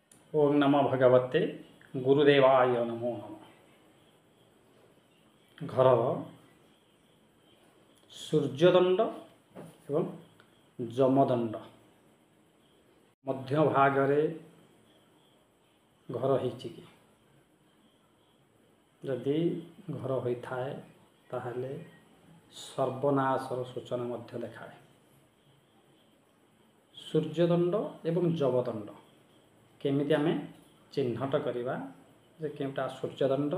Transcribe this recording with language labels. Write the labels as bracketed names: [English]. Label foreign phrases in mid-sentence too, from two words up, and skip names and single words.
[Sanskrit] ओं नमो भगवते गुरुदेवाय नमो नमः। [Odia] ଘରର ସୂର୍ଯ୍ୟଦଣ୍ଡ ଏବଂ ଯମଦଣ୍ଡ ମଧ୍ୟ ଭାଗରେ ଘର ହୋଇଛି କି ଯଦି ଘର ହୋଇଥାଏ ତାହେଲେ ସର୍ବନାଶର ସୂଚନା ମଧ୍ୟ ଦେଖାଏ। ସୂର୍ଯ୍ୟଦଣ୍ଡ ଏବଂ ଯମଦଣ୍ଡ କେମିତି ଆମେ ଚିହ୍ନଟ କରିବା ଯେ କେଉଁଟା ସୂର୍ଯ୍ୟଦଣ୍ଡ